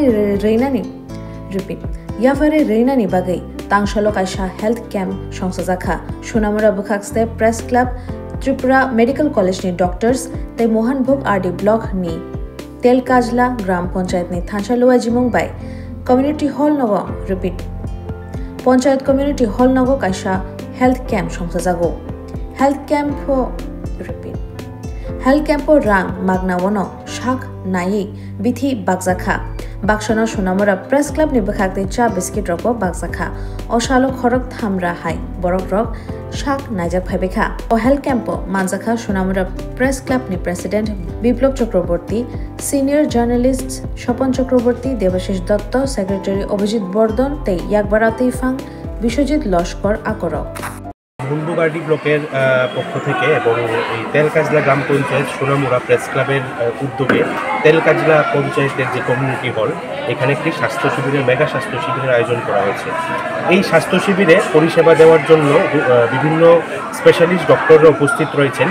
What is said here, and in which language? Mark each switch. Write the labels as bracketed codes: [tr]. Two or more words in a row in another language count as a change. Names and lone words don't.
[trp] reinani repeat yafare reinani bagai tangshalo kaisa [en] health camp [trp] songsajaka Sonamura bukhakste press club Tripura Medical College ni doctors te Mohanbhog RD block ni Telkajla Gram Panchayat ni Thansalua Jimong bai [en] Community Hall [trp] Nogo repeat Panchayat Community Hall Nogo kaisa health camp somsajago [en] health camp repeat health camp [trp] rang magna wono shak nai bithi bagjakha Bakshana Sonamura Press Club ni bukhakte cha biscuit roko bagjakha oshalo khorok thamra hai borok rok shak naijak phaibekha o health camp manjakha Sonamura Press Club ni president Biplop Chakraborty [en] senior journalist [trp] Shopon Chakraborty Devashish Dotto secretary Obhijit Bordon tei yakbaratei fang Bishojit Loshkor akorok [bn] মোহনভোগ আরডি ব্লকের পক্ষ থেকে এবং এই তেলকাজলা গ্রাম পঞ্চায়েত সোনামুড়া প্রেস ক্লাবের উদ্যোগে তেলকাজলা পঞ্চায়েতের যে [en] community hall [bn] এখানে একটি স্বাস্থ্য শিবিরের মেগা স্বাস্থ্য শিবিরের আয়োজন করা হয়েছে। এই স্বাস্থ্য শিবিরে পরিষেবা দেওয়ার জন্য বিভিন্ন [en] specialist doctors [bn] উপস্থিত রয়েছেন।